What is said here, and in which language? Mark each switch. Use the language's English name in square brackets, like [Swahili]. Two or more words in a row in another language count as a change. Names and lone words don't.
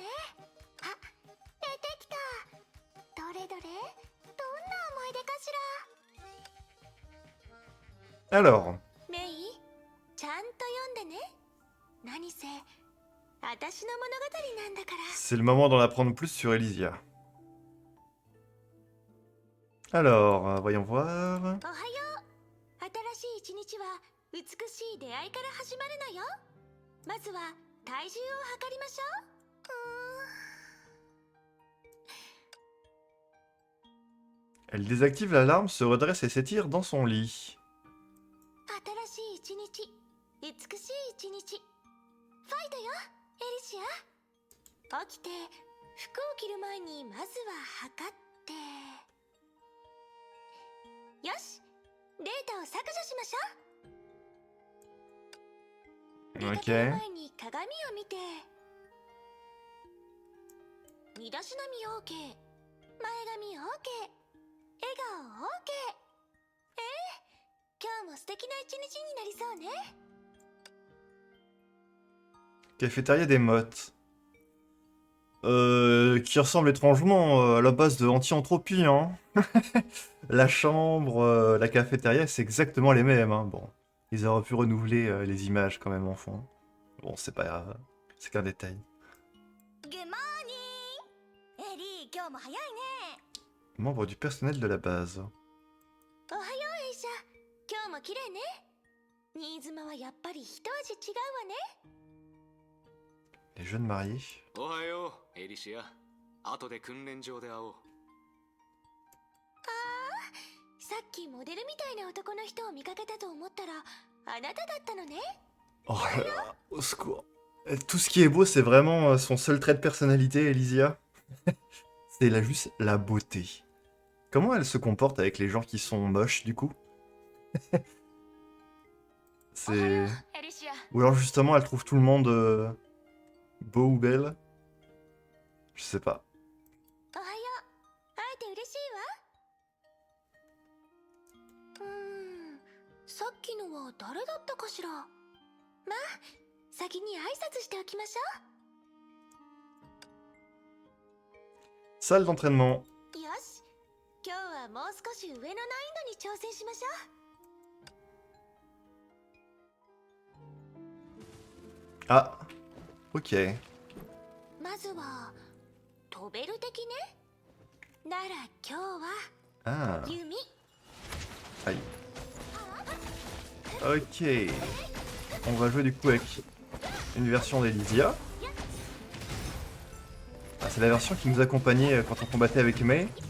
[Japanese] あ、出てきた。どれどれ、どんな思い出かしら。 [French] Alors, [Japanese] メイ、ちゃんと読んでね。何せ私の物語なんだから。 [French] c'est le moment d'en apprendre plus sur Elysia. Alors, voyons voir. [Japanese] おはよう。新しい一日は美しい出会いから始まるのよ。まずは体重を測りましょう。 [French] Elle désactive l'alarme, se redresse et s'étire dans son lit. [Japanese] 新しい一日、美しい一日。ファイトよ、エリシア。起きて服を着る前にまずは測って。よし、データを削除しましょう。 [French] Ok. [Japanese] 前に鏡を見て。身だしなみ OK、 前髪 OK、 笑顔 OK。今日も素敵な一日になりそうね。 [French] Cafétéria des mottes. Qui ressemble étrangement à la base de Anti-Entropie, hein. La chambre, la cafétéria, c'est exactement les mêmes, hein. Bon, ils auraient pu renouveler les images quand même en fond. Bon, c'est pas grave, c'est qu'un détail. [English] Good morning! [Japanese] エリー、今日も早いね。 [French] Membre du personnel de la base. [Japanese] おはよう、エイシャ。今日も綺麗ね。新妻はやっぱり一味違うわね。 [French] Les jeunes mariés. [Japanese] おはよう、エリシア。後で訓練場で会おう。さっきモデルみたいな男の人を見かけたと思ったらあなただったのね。 [French] Oh là là, au secours. Tout ce qui est beau, c'est vraiment son seul trait de personnalité, Elysia. C'est juste la beauté. Comment elle se comporte avec les gens qui sont moches, du coup? C'est... [Japanese] エリシア。 [French] Ou alors justement, elle trouve tout le monde beau ou belle? Je sais pas. [Japanese] おはよう。会えて嬉しいわ。さっきのは誰だったかしら。まあ、先に挨拶しておきましょ [French] Salle d'entraînement. [Japanese] う。よし。今日はもう少し上の難易度に挑戦しましょう。 [French] Ah, ok. [Japanese] まずは飛べる的ね。なら今日は [French] Ah, [Japanese] 弓。 [French] aïe. Ok. On va jouer du coup avec une version d'Elysia. Ah, c'est la version qui nous accompagnait quand on combattait avec Mei.